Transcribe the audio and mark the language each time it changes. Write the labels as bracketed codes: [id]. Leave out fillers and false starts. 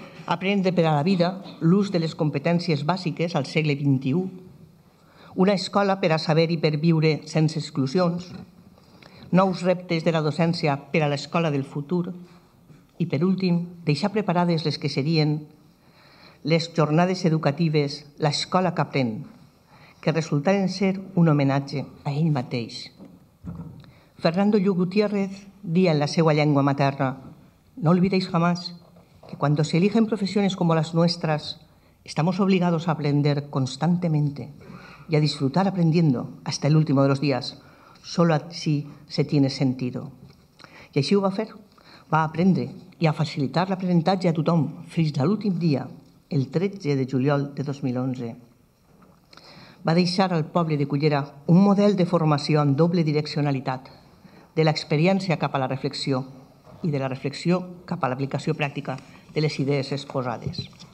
[ca] aprendre per a la vida, l'ús de les competències bàsiques al segle XXI, una escola per a saber i per viure sense exclusions, nous reptes de la docència per a l'escola del futur i, per últim, deixar preparades les que serien les jornades educatives L'escola que aprèn, que resultaren ser un homenatge a ell mateix. Fernando Lluc Gutiérrez dia en la seva llengua materna: [es] no olvidéis jamás que cuando se eligen profesiones como las nuestras, estamos obligados a aprender constantemente y a disfrutar aprendiendo hasta el último de los días. Solo así se tiene sentido. [ca] I així ho va fer. Va aprendre i a facilitar l'aprenentatge a tothom fins a l'últim dia, el 13 de juliol de 2011. Va deixar al poble de Cullera un model de formació amb doble direccionalitat, de l'experiència cap a la reflexió i de la reflexió cap a l'aplicació pràctica de les idees exposades.